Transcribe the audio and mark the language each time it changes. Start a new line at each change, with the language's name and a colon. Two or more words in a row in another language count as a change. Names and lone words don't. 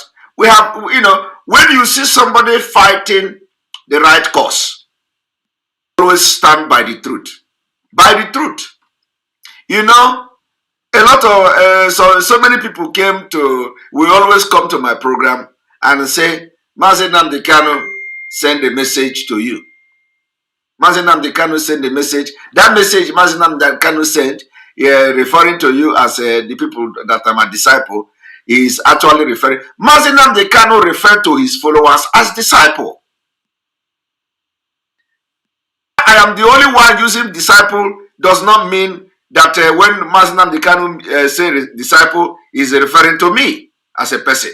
English: We have, when you see somebody fighting the right cause, always stand by the truth. By the truth. A lot of, so many people we always come to my program and say, Mazi Nnamdi Kanu send a message to you. Mazi Nnamdi Kanu send a message. That message Mazi Nnamdi Kanu sent, referring to you as the people that I'm a disciple, is actually referring. Mazi Nnamdi Kanu referred to his followers as disciple. I am the only one using disciple does not mean that when Mazi Nnamdi Kanu say disciple is referring to me as a person.